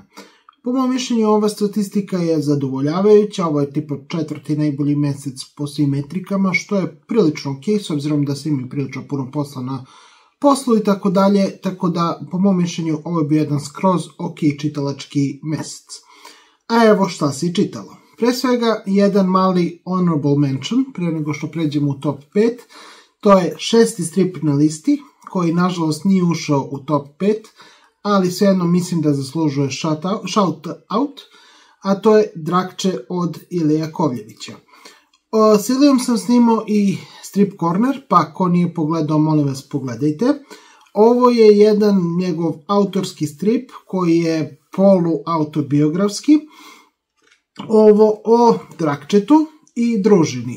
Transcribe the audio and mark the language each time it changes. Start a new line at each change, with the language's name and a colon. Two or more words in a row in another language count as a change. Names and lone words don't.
Serbian: Po mojom mišljenju ova statistika je zadovoljavajuća, ovo je tipa četvrti najbolji mjesec po svim metrikama, što je prilično ok, s obzirom da se imaju prilično puno posla na poslu i tako dalje, tako da po mojom mišljenju ovo je bio jedan skroz ok čitalački mjesec. A evo šta si čitalo. Pre svega jedan mali
English: honorable mention,
Serbian: prije nego što pređemo u top 5, to je šesti strip na listi, koji nažalost nije ušao u top 5, ali svejedno mislim da zaslužuje
English: shout out,
Serbian: a to je Drakče od Ilije Kovljevića. S Ilijom sam snimao i Strip Corner, pa ko nije pogledao, molim vas pogledajte. Ovo je jedan njegov autorski strip koji je polu-autobiografski. Ovo o Drakčetu i družini.